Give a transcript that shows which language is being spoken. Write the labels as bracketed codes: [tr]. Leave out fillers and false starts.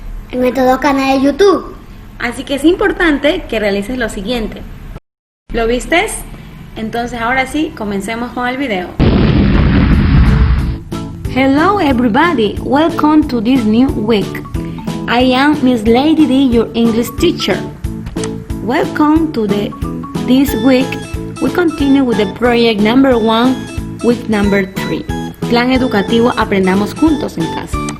[es] en nuestro canal de YouTube. Así que es importante que realices lo siguiente. ¿Lo vistes? Entonces ahora sí, comencemos con el video. [en] Hello everybody, welcome to this new week. I am Miss Lady D, your English teacher. Welcome to this week. We continue with the project number 1, week number 3. [es] Plan educativo Aprendamos Juntos en Casa.